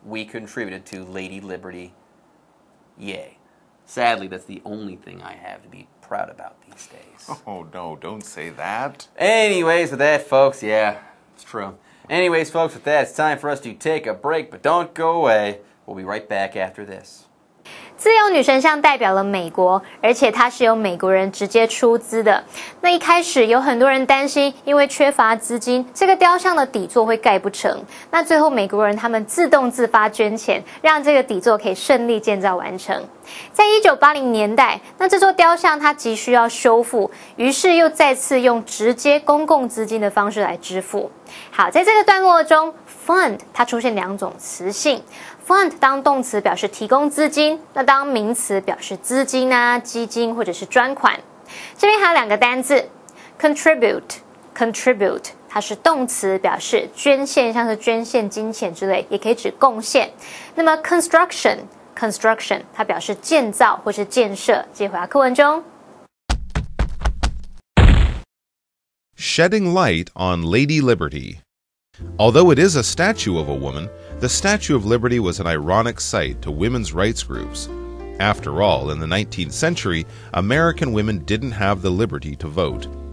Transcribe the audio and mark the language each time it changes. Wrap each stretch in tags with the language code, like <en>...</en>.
<en>We contributed to Lady Liberty. Yay. Sadly, that's the only thing I have to be proud about these days. Oh, no, don't say that. Anyways, with that, folks, yeah, it's true. Anyways, folks, with that, it's time for us to take a break, but don't go away. We'll be right back after this.</en> <zh>自由女神像代表了美国，而且它是由美国人直接出资的。那一开始有很多人担心，因为缺乏资金，这个雕像的底座会盖不成。那最后美国人他们自发捐钱，让这个底座可以顺利建造完成。在1980年代，那这座雕像它急需要修复，于是又再次用直接公共资金的方式来支付。好，在这个段落中 ，fund 它出现两种词性。 fund 当动词表示提供资金，那当名词表示资金啊、基金或者是专款。这边还有两个单字 contribute 它是动词，表示捐献，像是捐献金钱之类，也可以指贡献。那么 construction 它表示建造或是建设。接回到课文中。</zh> <en>Shedding light on Lady Liberty. Although it is a statue of a woman, the Statue of Liberty was an ironic sight to women's rights groups. After all, in the 19th century, American women didn't have the liberty to vote.</en>